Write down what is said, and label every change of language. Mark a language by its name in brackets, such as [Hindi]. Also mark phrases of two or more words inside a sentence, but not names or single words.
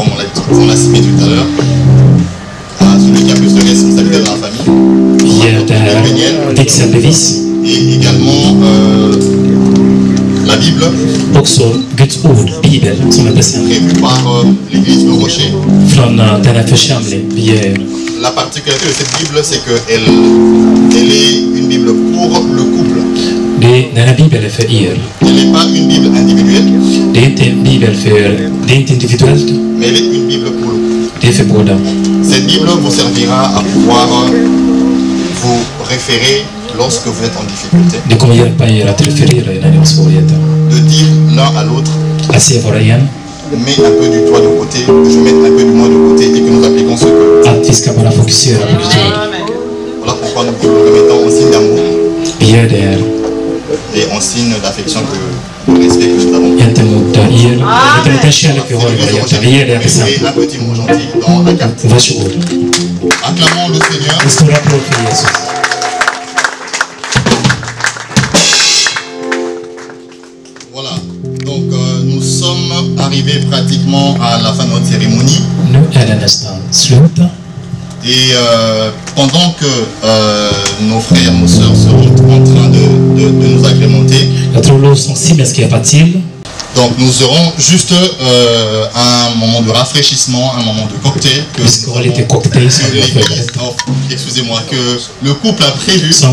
[French] on l'a cité tout à l'heure, à celui qui a plus de responsabilité dans la famille. Et également la Bible. [Swedish] Också Guds ord, Bibeln, som är bestämd. [French] Prévu par l'église Le Rocher. [Swedish] Från denna församling. [French] La particularité de cette Bible, c'est qu'elle est une Bible pour le couple. [Swedish] Denna bibel är för er. [French] Elle n'est pas une Bible individuelle. [Swedish] Det är inte en bibel för, det är inte individuellt. [French] Mais elle est une Bible pour le couple. [Swedish] Det är för båda. [French] Cette Bible vous servira à pouvoir vous référer lorsque vous êtes en difficulté. [Swedish] Det kommer hjälpa er att referera när ni har svårigheter. [French] De dire l'un à l'autre. [Swedish] Att se vara igen. [French] Mets un peu du toi de côté, que je mette un peu du moi de côté et que nous appliquons ce que. [Swedish] Att vi ska bara fokusera på Guds ord. [French] Voilà pourquoi nous le remettons en signe d'amour. [Swedish] Vi gör det här. [French] Et en signe d'affection de respect que nous avons. [Swedish] Gentemot er. Gentemot den kärlek vi har i våra hjärtan. Vi ger det här present. [French] Un petit mot gentil dans la carte. [Swedish] Varsågod. [French] Acclamons le Seigneur. [Swedish] En stor applåd för Jesus. [French] Voilà. Donc nous sommes arrivés pratiquement à la fin de notre cérémonie. [Swedish] Nu är det nästan slut. [French] Et pendant que nos frères, nos sœurs seront en train de nous agrémenter, donc nous aurons juste un moment de rafraîchissement, un moment de cocktail. Excusez-moi, que le couple a prévu.